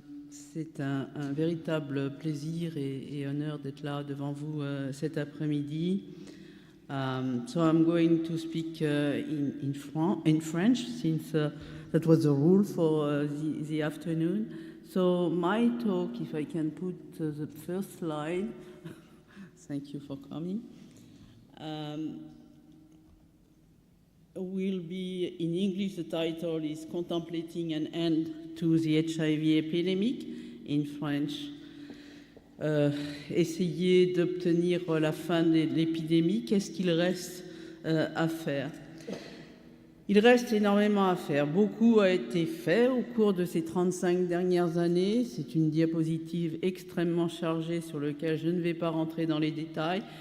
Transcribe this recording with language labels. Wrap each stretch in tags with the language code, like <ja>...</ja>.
<fr>C'est un véritable plaisir et honneur d'être là devant vous cet après-midi.</fr> <en>So I'm going to speak in French, since that was the rule for the afternoon. So my talk, if I can put the first slide, thank you for coming, will be in English. The title is Contemplating an End to the HIV Epidemic. In French,</en> <fr>essayer d'obtenir la fin de l'épidémie. Qu'est-ce qu'il reste à faire? Il reste énormément à faire. Beaucoup a été fait au cours de ces 35 dernières années. C'est une diapositive extrêmement chargée sur laquelle je ne vais pas rentrer dans les détails.</fr>